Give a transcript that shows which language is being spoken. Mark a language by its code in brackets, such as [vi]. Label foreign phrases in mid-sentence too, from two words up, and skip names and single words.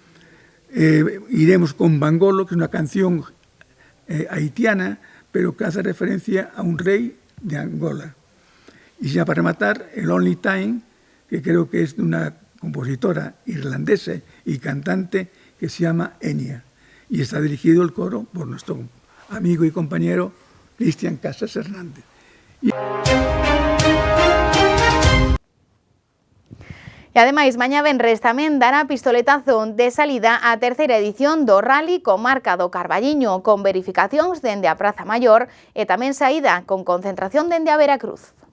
[es] Iremos con Bangolo, que es una canción haitiana, pero que hace referencia a un rey de Angola. Y ya para rematar, el Only Time, que creo que es de una compositora irlandesa y cantante que se llama Enya. Y está dirigido el coro por nuestro amigo y compañero Cristian Casas Hernández. [gl] E ademais, mañá venres tamén dará pistoletazo de salida a terceira edición do Rally Comarca do Carballiño, con verificacións dende a Praza Maior e tamén saída con concentración dende a Veracruz.